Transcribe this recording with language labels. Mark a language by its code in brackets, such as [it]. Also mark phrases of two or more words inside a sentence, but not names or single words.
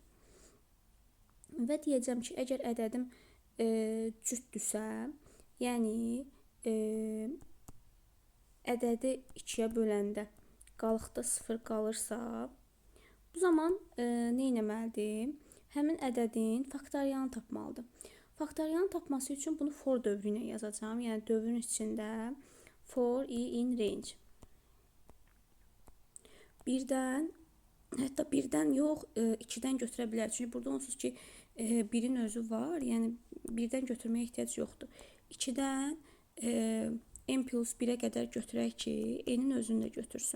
[az] Və deyəcəm ki, əgər ədədim cütdürsə, yəni ədədi 2-yə böləndə qalıqda 0 qalırsa, bu zaman nə etməlidir? Həmin ədədin faktorialını tapmalıdır. Faktorialını tapması üçün bunu for dövrü ilə yazacağım. Yəni dövrün içində [en] for i in range. [az] 1-dən, hətta 1-dən yox, 2-dən götürə bilər. Çünki burada onsuz ki, 1-in özü var. Yəni 1-dən götürməyə ehtiyac yoxdur. 2-dən n plus 1-ə qədər götürək ki, n-in özünü də götürsün.